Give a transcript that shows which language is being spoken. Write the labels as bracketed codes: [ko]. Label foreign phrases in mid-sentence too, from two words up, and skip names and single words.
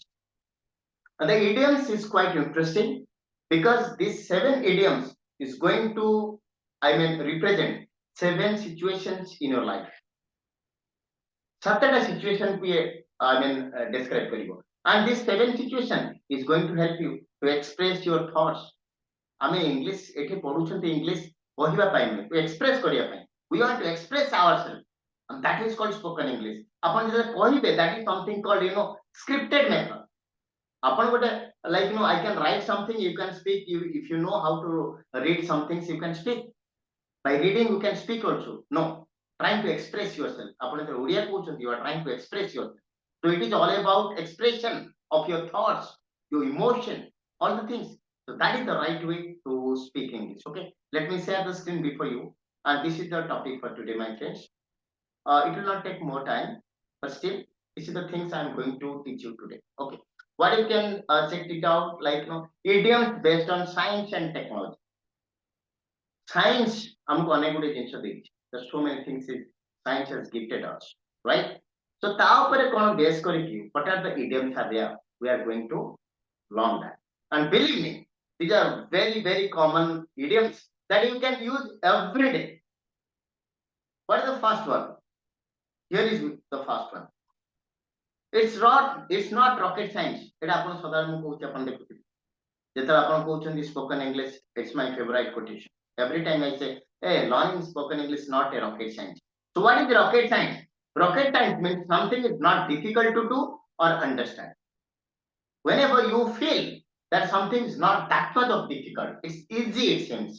[en] And the idioms is quite interesting because these 7 idioms is going to, represent 7 situations in your life. Certain situation we, describe karibo. And this 7 situation is going to help you to express your thoughts. [or] ଆମେ ଇଂଲିଶ ଏଠି ପଢୁଛନ୍ତି ଇଂଲିଶ କହିବା ପାଇଁ ନୁହେଁ [en] to express [or] କରିବା ପାଇଁ [en] we want to express ourselves and that is called spoken english [or] ଆପଣ ଯେତେବେଳେ କହିବେ [en] that is something called scripted method [or] ଆପଣ ଗୋଟେ [en] like I can write something you can speak you if you know how to read some things you can speak by reading you can speak also no trying to express yourself [or] ଆପଣ ଯେତେବେଳେ ଓଡ଼ିଆ କହୁଛନ୍ତି [en] you are trying to express yourself so it is all about expression of your thoughts your emotion all the things. So that is the right way to speak English. Okay, let me share the screen before you. And this is the topic for today, my friends. It will not take more time, but still, this is the things I'm going to teach you today. Okay, what you can check it out like idioms based on science and technology. Science, [or] ଆମକୁ ଅନେକ ଗୁଡ଼େ ଜିନିଷ ଦେଇଛି. [en] There's so many things is science has gifted us, right? So [or] ତା ଉପରେ କୋଉ ବେସ କରିକି [en] what are the idioms are there? We are going to learn that. And believe me, these are very common idioms that you can use every day. What is the first one? Here is the first one. It's not rocket science. [or] এটা ଆପଣ ସଦାବେଳେ ମୁଁ କହୁଛି ଆପଣ ଦେଖୁଥିବେ ଯେତେବେଳେ ଆପଣ କହୁଛନ୍ତି [en] spoken English it's my favorite quotation. Every time I say hey learning spoken English not a rocket science. So what is the rocket science? Rocket science means something is not difficult to do or understand. Whenever you feel that something is not that much of difficult, it's easy it seems.